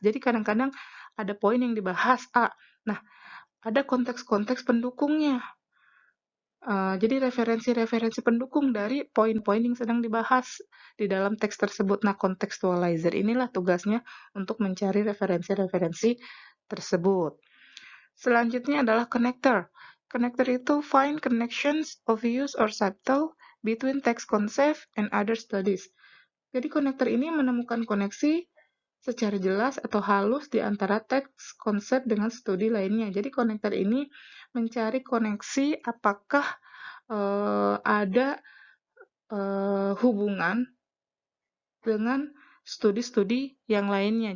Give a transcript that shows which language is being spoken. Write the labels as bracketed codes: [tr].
[id] Jadi kadang-kadang ada poin yang dibahas A. Nah, ada konteks-konteks pendukungnya. Jadi referensi-referensi pendukung dari poin-poin yang sedang dibahas di dalam teks tersebut. Nah, contextualizer inilah tugasnya untuk mencari referensi-referensi tersebut. Selanjutnya adalah connector. [en] Connector [id] itu [en] find connections, obvious or subtle between text concept and other studies. [id] Jadi konektor ini menemukan koneksi secara jelas atau halus di antara teks konsep dengan studi lainnya. Jadi konektor ini mencari koneksi apakah ada hubungan dengan studi-studi yang lainnya.